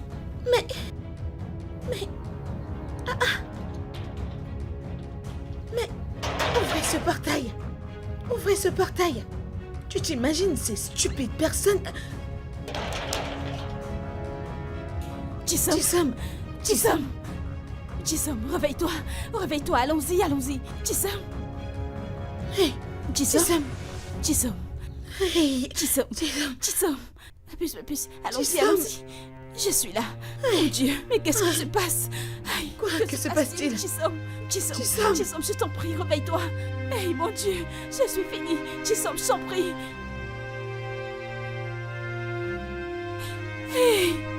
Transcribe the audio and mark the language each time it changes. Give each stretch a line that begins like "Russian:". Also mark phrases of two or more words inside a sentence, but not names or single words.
French: Mais... Mais... Ouvrez ce portail! Ouvrez ce portail! Tu t'imagines ces stupides personnes... Chisom! Chisom! Chisom, réveille-toi! Réveille-toi, allons-y, allons-y! Chisom! Hey! Chisom! Chisom! Hey! Chisom! Chisom! Chisom! Ma puce, allons-y, Chisom! allons-y! Je suis là! Mon Dieu, mais qu'est-ce qui se passe? Aïe. Quoi? Que se passe-t-il? Chisom, Chisom. je t'en prie, réveille-toi. Hey, mon Dieu, je suis finie. Chisom, je t'en prie. Hey.